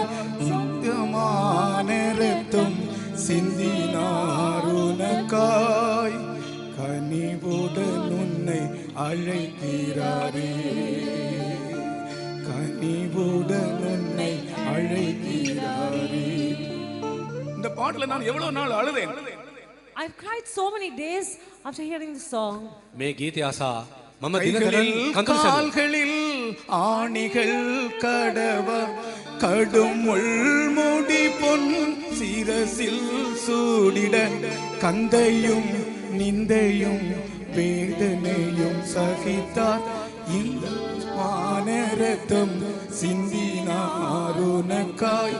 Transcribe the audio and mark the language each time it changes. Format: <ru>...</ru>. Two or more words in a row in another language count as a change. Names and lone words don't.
<ta>இந்தமான ரத்தம் சிந்தினார் உனக்காய். கனிவுடன் உன்னை அழைக்கிறாரே, கனிவுடன் உன்னை அழைக்கிறாரே. இந்த பாட்டுல நான் எவ்வளவு நாள் அழுதேன்.</ta> <en>I've cried so many days after hearing the song.</en> <si>මේ ගීතය අසා මම දිනකරන් කඳුළු</si> <ta>கால்களில் ஆணிகள் கடவ கடும் முள்முடி பொன் சிரசில் சூடிட கந்தையும் நிந்தையும் வேதனையும் சகித்தார். இந்தமான ரத்தம் சிந்தினார் உனக்காய்.</ta>